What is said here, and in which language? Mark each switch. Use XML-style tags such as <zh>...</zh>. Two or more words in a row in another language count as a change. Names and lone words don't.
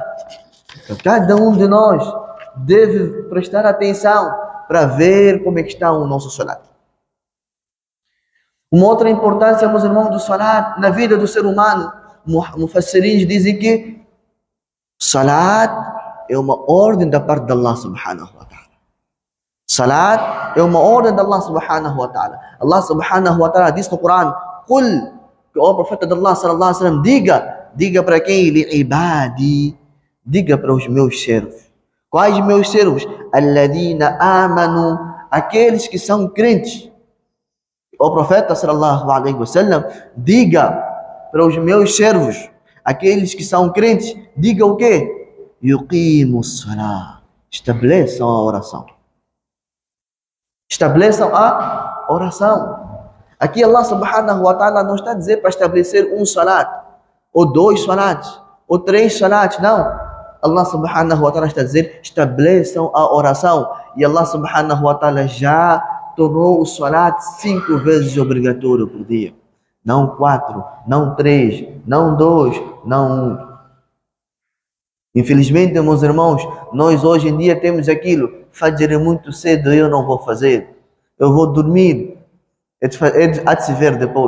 <pt>Então, cada um de nós deve prestar atenção para ver como é que está o nosso salat. Uma outra importância, meus irmãos, do salat na vida do ser humano, mufassirins dizem que salat é uma ordem da parte de Allah</pt> <ar>سبحانه وتعالى.</ar> <pt>Salat é uma ordem de Allah</pt> <ar>سبحانه وتعالى.</ar> <pt>Allah</pt> <ar>سبحانه وتعالى</ar> <pt>diz no Coran: "Qul", que o profeta de Allah</pt> <ar>صلى الله عليه وسلم,</ar> <pt>diga para quem? "Li'ibadi", diga para os meus servos. Quais meus servos?</pt> <ar>"الذين آمنوا",</ar> <pt>aqueles que são crentes. O profeta</pt> <ar>صلى الله عليه وسلم,</ar> <pt>diga para os meus servos, aqueles que são crentes, diga o quê?</pt> <ar>"يقيموا الصلاة",</ar> <pt>estabeleçam a oração. Estabeleçam a oração. Aqui Allah</pt> <ar>سبحانه وتعالى</ar> <pt>não está a dizer para estabelecer um salat, ou dois salats, ou três salats, não. Allah</pt> <ar>سبحانه وتعالى</ar> <pt>está a dizer: estabeleçam a oração. E Allah</pt> <ar>سبحانه وتعالى</ar> <pt>já tornou o salat 5 vezes obrigatório por dia. Não 4, não 3, não 2, não 1. Infelizmente, meus irmãos, nós hoje em dia temos aquilo: Fajr é muito cedo, eu não vou fazer, eu vou dormir, há de se ver depois.</pt>